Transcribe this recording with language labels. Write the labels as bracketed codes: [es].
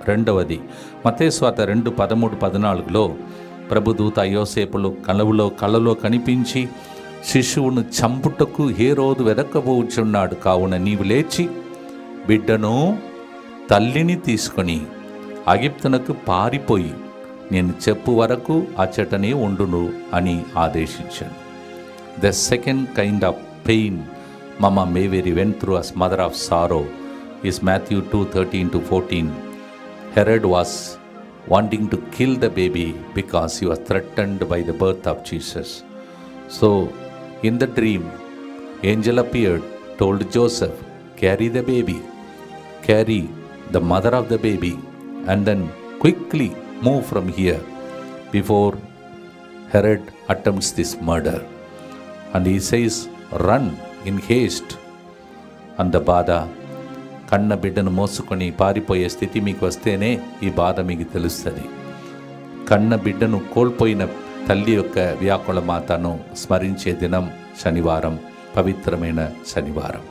[te] రెండవది మత్తయి సువార్త 2:13-14లో ప్రభుదూత యోసేపులు కలలో కనిపించి శిశువును చంపుటకు హేరోదు వెదకబోచున్నాడు, కావున నీవు లేచి బిడ్డను తల్లిని తీసుకొని ఐగుప్తునకు పారిపోయి నేను చెప్పు వరకు అచ్చటనే ఉండును అని ఆదేశించాను. [en] The second kind of pain Mama Mary went through as mother of sorrow is Matthew 2:13-14. Herod was wanting to kill the baby because he was threatened by the birth of Jesus. So in the dream, angel appeared, told Joseph, carry the baby, carry the mother of the baby, and then quickly move from here before Herod attempts this murder. And he says, run in haste. [te] అంత బాధ, కన్న బిడ్డను మోసుకొని పారిపోయే స్థితి మీకు వస్తేనే ఈ బాధ మీకు తెలుస్తుంది. కన్న బిడ్డను కోల్పోయిన తల్లి యొక్క వ్యాకుల మాతను స్మరించే దినం శనివారం, పవిత్రమైన శనివారం.